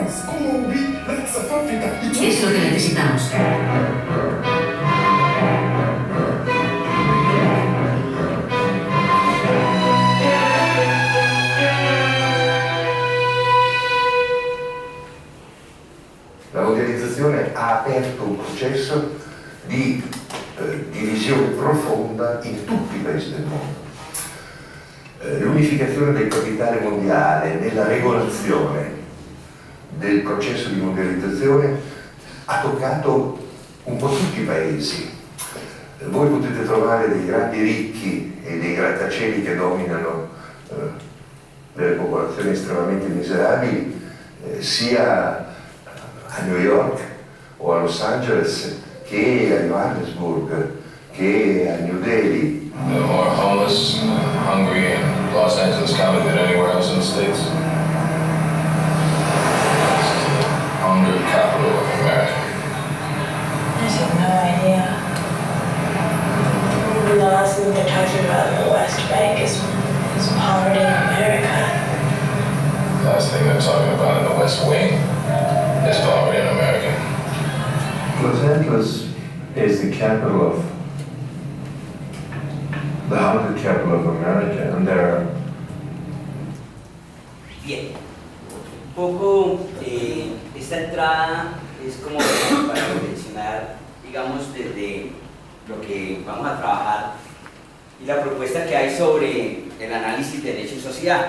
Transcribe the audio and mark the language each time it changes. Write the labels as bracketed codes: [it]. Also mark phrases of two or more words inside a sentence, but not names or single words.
[es] Es lo que necesitamos. [it] La mondializzazione ha aperto un processo di divisione profonda in tutti i paesi del mondo. L'unificazione del capitale mondiale nella regolazione del processo di mondializzazione ha toccato un po' tutti i paesi. Voi potete trovare dei grandi ricchi e dei grattacieli che dominano delle popolazioni estremamente miserabili, sia a New York o a Los Angeles che a Johannesburg, che a New Delhi. [en] There are more homeless, hungry in Los Angeles County than anywhere else in the States. This is the hunger capital of America. I have no idea. The last thing they're talking about in the West Bank is poverty in America. The last thing they're talking about in the West Wing is poverty in America. Los Angeles is the capital of the hunger capital of America, and there are. [es] Bien, un poco esta entrada es como para reflexionar, digamos, desde lo que vamos a trabajar y la propuesta que hay sobre el análisis de derecho y sociedad.